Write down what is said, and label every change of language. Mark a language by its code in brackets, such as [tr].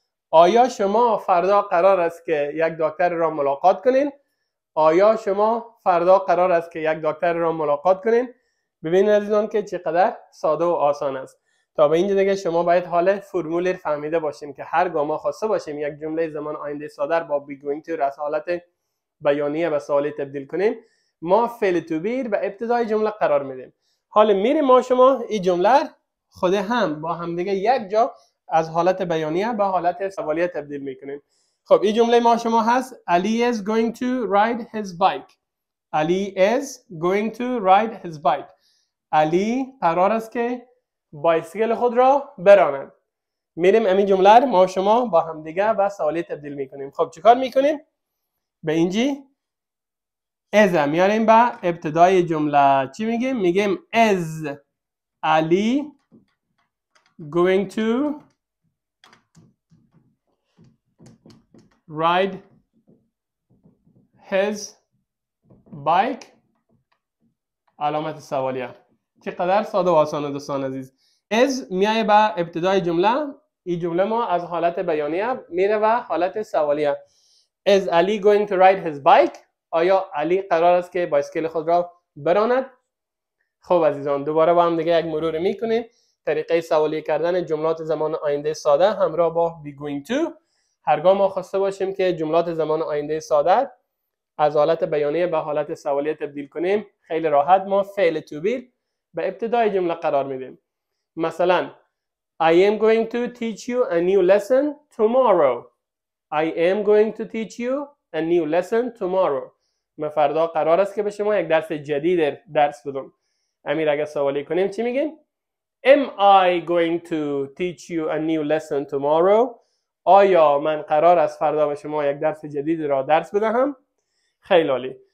[fa] آیا شما فردا قرار است که یک دکتر را ملاقات کنین؟ آیا شما فردا قرار است که یک دکتر را ملاقات کنین؟ ببینید عزیزان که چقدر ساده و آسان است. تا به اینجا دیگه شما باید حال فرمول فهمیده باشیم که هرگاه ما خواسته باشیم یک جمله زمان آینده ساده با be going to از حالت بیانیه به سوالی تبدیل کنیم، ما فعل to be به ابتدای جمله قرار میدیم. حالا میریم ما شما این جمله خود هم با هم دیگه یک جا از حالت بیانیه به حالت سوالیه تبدیل میکنیم. خب این جمله ما شما هست [en] Ali is going to ride his bike. Ali is going to ride his bike. [fa] علی قرار است که بایسکل خود را براند. میریم همین جمله ما شما با هم دیگه به سوالی تبدیل میکنیم. خب چیکار میکنیم؟ به اینجی از میاریم به ابتدای جمله. چی میگیم؟ میگیم [en] is Ali going to ride his bike. [fa] علامت سوالیه. چقدر ساده و آسانه دوستان عزیز. از میایه به ابتدای جمله. این جمله ما از حالت بیانیه میره به حالت سوالیه. [en] Is Ali going to ride his bike؟ [fa] آیا علی قرار است که بایسکل خود را براند؟ خب عزیزان دوباره با هم دیگه یک مرور میکنیم. طریقه سوالی کردن جملات زمان آینده ساده همراه با be going to. هرگاه ما خواسته باشیم که جملات زمان آینده ساده از حالت بیانیه به حالت سوالیه تبدیل کنیم، خیلی راحت ما فعل to be به ابتدای جمله قرار میدیم. [en] مثلا I am going to teach you a new lesson tomorrow. I am going to teach you a new lesson tomorrow. [fa] من فردا قرار است که به شما یک درس جدید درس بدم. امیر اگه سوالی کنیم چی میگیم؟ [en] Am I going to teach you a new lesson tomorrow؟ [fa] آیا من قرار است فردا به شما یک درس جدید را درس بدهم؟ خیلی عالی.